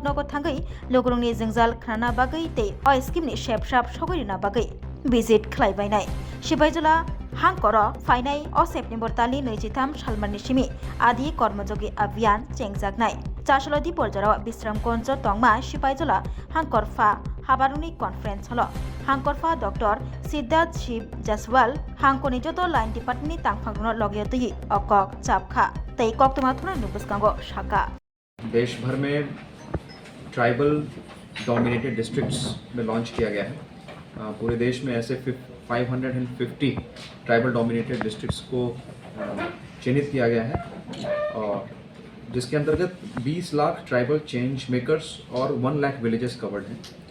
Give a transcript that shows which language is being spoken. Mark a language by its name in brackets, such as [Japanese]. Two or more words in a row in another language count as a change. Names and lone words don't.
[Kok Borok] नग थांगै लोकरगनि जोंजाल खाना बागै ते अ स्कीमनि शेपसाब सगैरिना बागै विजिट खालायबायनाय सिबायजला हांकर फाइनाय अ सेप्टेम्बर तालि 23 सालमाननि सिमि आदि कर्मयोगी अभियान चेंजागनाय चासलदि पर्जाराव विश्रामगंज तंगमा सिपाइजला हांकरफा हाबारुनि [English] conference hall [Kok Borok] हांकरफा डॉक्टर सिद्धार्थ शिव जासवाल हांकनि जत [English] line departmentni [Kok Borok] तांफांग्रनो लगियतयै अकक चापखा तै कक्तमा थुना नुबुसकांगो शाखा [Hindi] देश भर में [English] tribal dominated districts [Hindi] में लॉन्च किया गया है। पूरे देश में ऐसे 550 [English] tribal dominated districts [Hindi] को चिन्हित किया गया है और जिसके अंतर्गत 20 लाख [English] tribal change makers [Hindi] और 1 लाख [English] villages covered [Hindi] हैं।